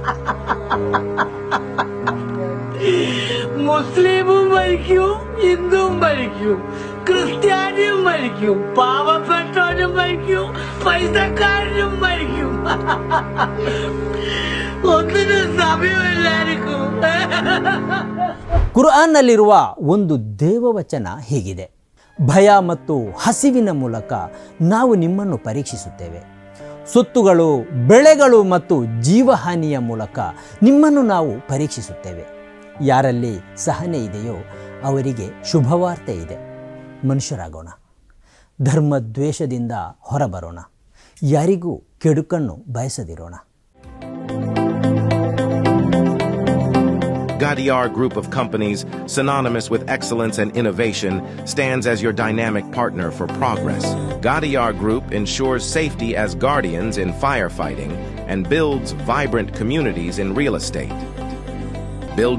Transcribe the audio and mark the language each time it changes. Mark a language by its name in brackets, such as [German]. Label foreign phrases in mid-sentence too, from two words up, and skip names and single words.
[Malayalam] മുസ്ലിമും മരിക്കും, ഹിന്ദുവും മരിക്കും, ക്രിസ്ത്യാനിയും മരിക്കും, പാവപ്പെട്ടവനും മരിക്കും, പൈസക്കാരനും മരിക്കും. ഒന്നിനും സമയമില്ലായിരിക്കും. [Kannada] ಕುರ್ಆನ್ನಲ್ಲಿರುವ ಒಂದು ದೇವವಚನ ಹೀಗಿದೆ: ಭಯ ಮತ್ತು ಹಸಿವಿನ ಮೂಲಕ ನಾವು ನಿಮ್ಮನ್ನು ಪರೀಕ್ಷಿಸುತ್ತೇವೆ. ಸೊತ್ತುಗಳು, ಬೆಳೆಗಳು ಮತ್ತು ಜೀವಹಾನಿಯ ಮೂಲಕ ನಿಮ್ಮನ್ನು ನಾವು ಪರೀಕ್ಷಿಸುತ್ತೇವೆ. ಯಾರಲ್ಲಿ ಸಹನೆ ಇದೆಯೋ ಅವರಿಗೆ ಶುಭವಾರ್ತೆ ಇದೆ. ಮನುಷ್ಯರಾಗೋಣ, ಧರ್ಮದ್ವೇಷದಿಂದ ಹೊರಬರೋಣ, ಯಾರಿಗೂ ಕೆಡುಕನ್ನು ಬಯಸದಿರೋಣ. [English] Gadiar Group of Companies, synonymous with excellence and innovation, stands as your dynamic partner for progress. Gadiar Group ensures safety as guardians in firefighting and builds vibrant communities in real estate.